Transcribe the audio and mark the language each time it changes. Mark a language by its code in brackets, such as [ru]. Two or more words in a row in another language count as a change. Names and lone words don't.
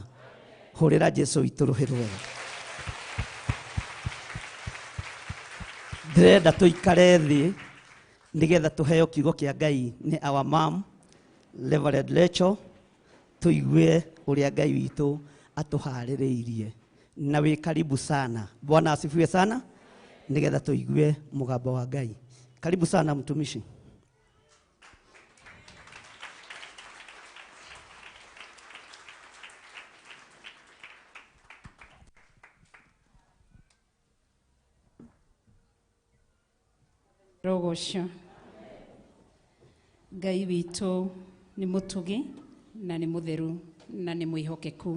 [ki] Hũrĩra Jesũ itũ rũhĩ rwega. Ndĩrenda tũikare thĩ nĩgetha tũheo kiugo kĩa Ngai nĩ [en] our mom [ki] Reverend Rachel, tũigue ũrĩa Ngai witũ atũharĩrĩirie. [sw] Na wĩ karibu sana. Bwana asifiwe sana. [ki] Nĩgetha tũigue mũgambo wa Ngai. [sw] Karibu sana mtumishi. [ki] Rogocio. Ngai witũ nĩ mũtugi na nĩ mũtheru na nĩ mwĩhokeku.